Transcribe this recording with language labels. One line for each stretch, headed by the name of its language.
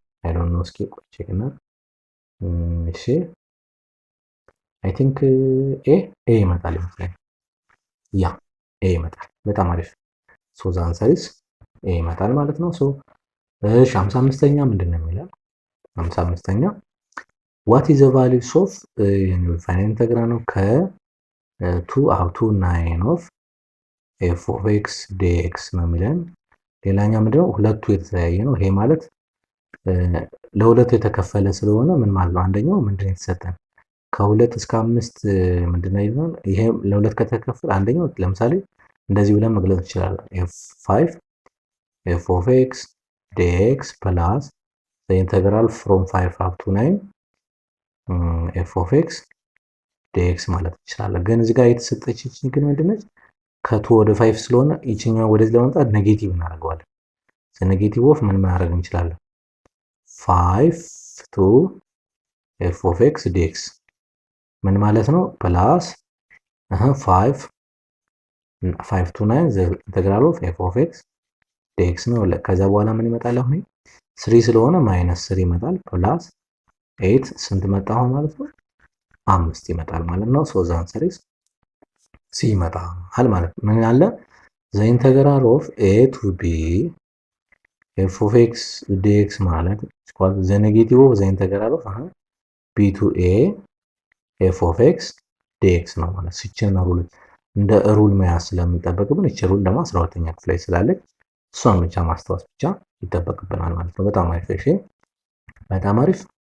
English: አይ ዶንት ኖ።
Amharic: እስኪ ቼክና እሺ
English: አይ ቲንክ
Amharic: ኤ ይመጣል ይመስላል። ያ ኤ ይመጣል። በጣም አሪፍ።
English: ዘ አንሰር ኢዝ
Amharic: ኤ ይመጣል ማለት ነው። እሺ 55ኛ ምንድን ነው የሚለው?
English: 55ኛ what is the values of ፋይናል ኢንተግራል ነው ከ2 up to 9 of f of x dx
Amharic: ነው የሚለን። ሌላኛው ምንድነው? ሁለቱ የተለያየ ነው። ይሄ ማለት ለሁለት የተከፈለ ስለሆነ ምን ማለት ነው? አንደኛው ምንድነው የተሰጠን ከ2 እስከ 5 ምንድነው ይሆናል? ይሄ ለሁለት ከተከፈለ አንደኛው ለምሳሌ እንደዚህ ብለን መግለጽ እንችላለን።
English: f5 f of x dx
Amharic: plus the integral from 5 up to 9 f of x dx ማለት እንችላለን። ግን እዚህ ጋር የተሰጠችኝ ግን ምንድነች? ከ2 ወደ 5 ስለሆነ ይችኛው ወደዚህ ለማምጣት ኔጌቲቭ እናደርገዋለን። ኔጌቲቭ ኦፍ ምን ማድረግ እንችላለን?
English: 5 to f of x dx
Amharic: ምን ማለት ነው?
English: ፕላስ 5 to 9 the integral of f of x dx ነው።
Amharic: ከዛ በኋላ ምን ይመጣል? አሁን 3 ስለሆነ ማይነስ 3 ይመጣል። ፕላስ 8 ስንት መጣ አሁን ማለት ነው? 5 ይመጣል ማለት ነው።
English: ዘ አንሰር ኢዝ
Amharic: ሲ ይመጣል ማለት ነው። ምን አለ
English: ዘ ኢንተግራል ኦፍ ኤ ቱ ቢ ኤፍ ኦፍ ኤክስ ዲኤክስ
Amharic: ማለት
English: ዘ ኔጌቲቭ ኦፍ ዘ ኢንተግራል ኦፍ ቢ ቱ ኤ ኤፍ ኦፍ ኤክስ ዲኤክስ
Amharic: ነው ማለት ሲችን ሩል እንደ ሩል መያዝ ስለምንጠበቅብን እቺ ሩል ደግሞ 12ኛ ክፍል ላይ ስላለች እሷን ብቻ ማስታወስ ብቻ ይጠበቅብናል ማለት ነው። በጣም አሪፍ። እሺ በጣም አሪፍ።